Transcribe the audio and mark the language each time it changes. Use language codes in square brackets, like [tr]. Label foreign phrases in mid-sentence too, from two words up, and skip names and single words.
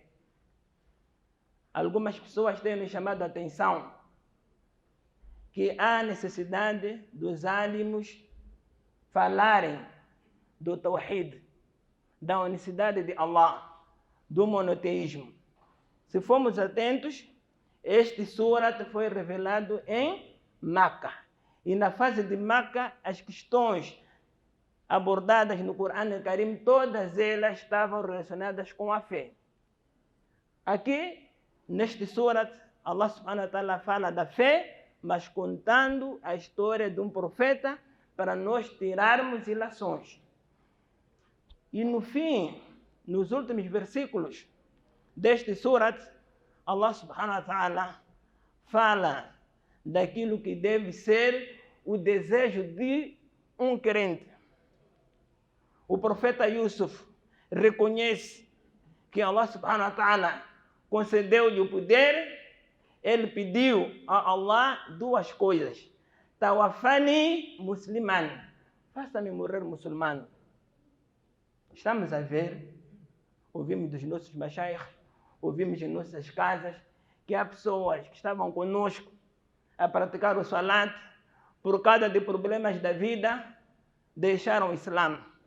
[pt] Algumas pessoas têm nos chamado a atenção que há necessidade dos ânimos falarem do Tawhid, da unicidade de Allah, do monoteísmo. Se formos atentos, este surat foi revelado em Meca. E na fase de Meca, as questões abordadas no Corão al-Karim, todas elas estavam relacionadas com a fé. Aqui, neste surat, Allah [ar] سبحانه وتعالى [pt] fala da fé, mas contando a história de um profeta para nós tirarmos ilações. E no fim, nos últimos versículos deste surat, Allah [ar] سبحانه وتعالى [pt] fala daquilo que deve ser o desejo de um crente. O profeta Yusuf reconhece que Allah [ar] سبحانه وتعالى [pt] concedeu-lhe o poder. Ele pediu a Allah duas coisas. [ar] توفني مسلما. [pt] Faça-me morrer muçulmano. Estamos a ver, ouvimos dos nossos mashaykh, ouvimos em nossas casas, que há pessoas que estavam conosco a praticar o salat, por causa de problemas da vida, deixaram o Islã.